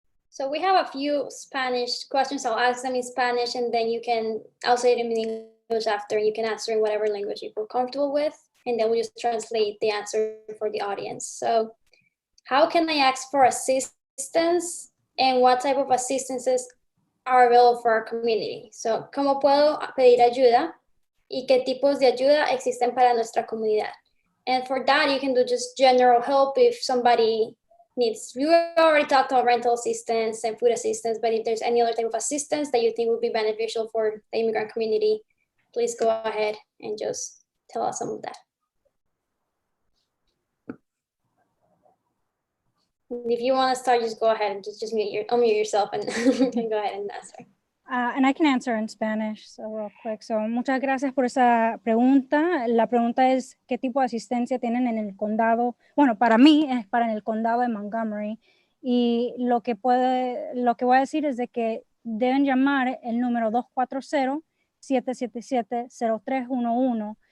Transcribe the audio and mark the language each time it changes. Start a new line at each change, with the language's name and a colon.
English: So we have a few Spanish questions. I'll ask them in Spanish, and then I'll say them in English after. You can answer in whatever language you feel comfortable with, and then we'll just translate the answer for the audience. So how can I ask for assistance, and what type of assistances are available for our community?
Spanish: So, ¿cómo puedo pedir ayuda? ¿Y qué tipos de ayuda existen para nuestra comunidad?
English: And for that, you can do just general help if somebody needs. We already talked about rental assistance and food assistance, but if there's any other type of assistance that you think would be beneficial for the immigrant community, please go ahead and just tell us some of that. If you want to start, just go ahead and just unmute yourself and go ahead and answer. And I can answer in Spanish, so real quick.
Spanish: So, muchas gracias por esa pregunta. La pregunta es, ¿qué tipo de asistencia tienen en el condado? Bueno, para mí es para el condado de Montgomery. Y lo que voy a decir es de que deben llamar el número 240-777-0311.